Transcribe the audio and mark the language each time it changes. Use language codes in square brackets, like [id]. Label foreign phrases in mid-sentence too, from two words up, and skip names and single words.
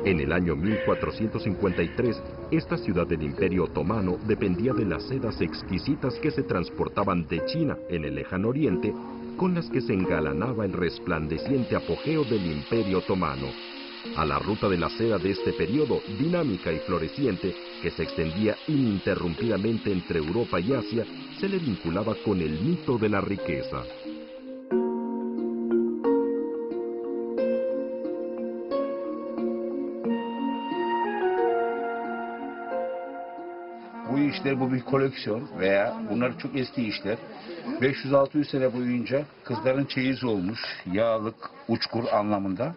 [es] En el año 1453, esta ciudad del Imperio Otomano dependía de las sedas exquisitas que se transportaban de China en el lejano oriente, con las que se engalanaba el resplandeciente apogeo del Imperio Otomano. A la ruta de la seda de este periodo, dinámica y floreciente, que se extendía ininterrumpidamente entre Europa y Asia, se le vinculaba con el mito de la riqueza. [tr] Bu işler, bu bir koleksiyon veya bunlar çok eski işler. 500-600 sene boyunca kızların çeyiz olmuş, yağlık, uçkur anlamında.